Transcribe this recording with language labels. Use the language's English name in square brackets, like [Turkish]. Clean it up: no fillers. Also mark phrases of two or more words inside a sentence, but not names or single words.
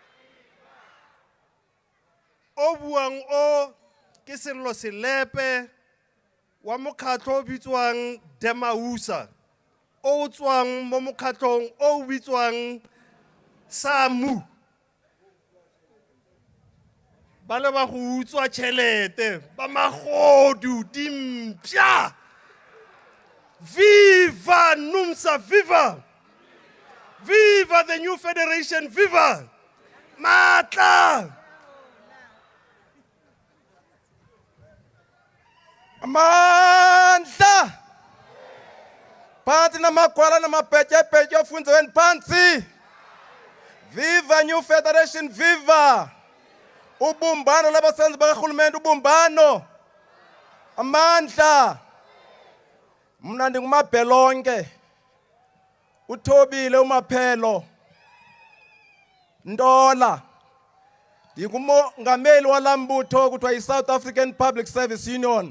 [Northern Sotho] O buang o ke Sello Selepe wa mokgatlo o bitswang Demausa o tswang mo mokgatlong o bitswang SAMU ba le ba go utswa tšhelete ba magodu dimpša. [English] Viva Numsa, viva! Viva the new federation, viva! [Northern Sotho] Matla! [Zulu] Amandla! Phansi namagwala namapetshepetshe ofundzweni phansi. [English] Viva new federation, viva! [Zulu] Ubumbano labasebenzi bakahulumende, ubumbano. [Xhosa] Amandla! Mna ndingumabhelonke. Uthobile uMaphelo. Ndola. Ndingumongameli walambutho kuthiwa yi-South African Public Service Union.